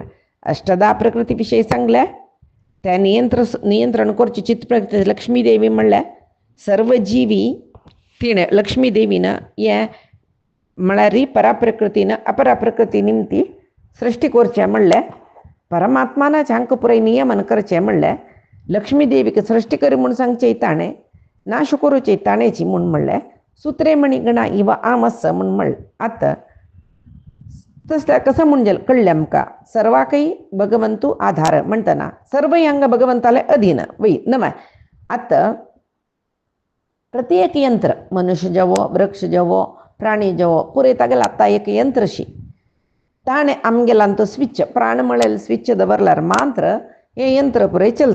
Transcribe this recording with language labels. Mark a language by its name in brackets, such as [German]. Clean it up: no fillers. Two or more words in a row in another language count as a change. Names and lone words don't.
[Konkani] अष्टदा प्रकृती विशयी सांगले. त्या नियंत्रण करची चित्त प्रकृती लक्ष्मी देवी म्हणल्यार सर्व जिवी तिणें लक्ष्मी देवीन हे म्हळ्यार पराप्रकृतीन अपराप्रकृती निमती सृश्टी करचें म्हणल्यार परमात्मानाच हांकां पुराय नियमन करचें म्हणल्यार लक्ष्मी देवीक सृश्टी करी म्हूण सांगचें ताणें नाश करूचें ताणेची म्हूण म्हणल्यार [Sanskrit] सुत्रे मणी गणा इव [Konkani] आमस म्हूण म्हणलें. आतां तसल्या कसं म्हणजे कळ्ळें आमकां सर्वाकय भगवंतू आधार म्हणटना सर्व हांगा भगवंताले अधीन वय नमय. आतां प्रत्येक यंत्र मनुष्य जवो वृक्ष जवो प्राणी जवो पुरे तागेलो आतां एक यंत्रशी ताणें आमगेल्यान तो स्विच प्राण म्हळें स्विच दवरल्यार मात्र हें यंत्र पुरे चलता.